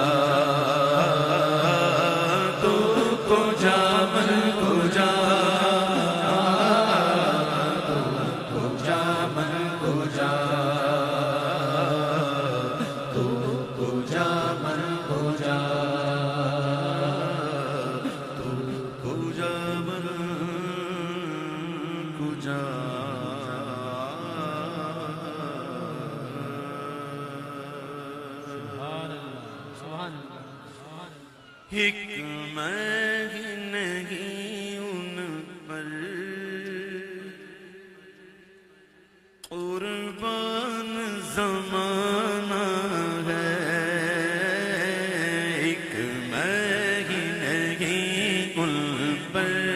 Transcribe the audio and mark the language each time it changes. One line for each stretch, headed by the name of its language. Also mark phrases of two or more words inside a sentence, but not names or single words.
Persian: تو کجا من کجا تو کجا من کجا تو کجا من کجا تو کجا من کجا
Urdu: ایک میں ہی نہیں ان پر قربان زمانہ ہے ایک میں ہی نہیں ان پر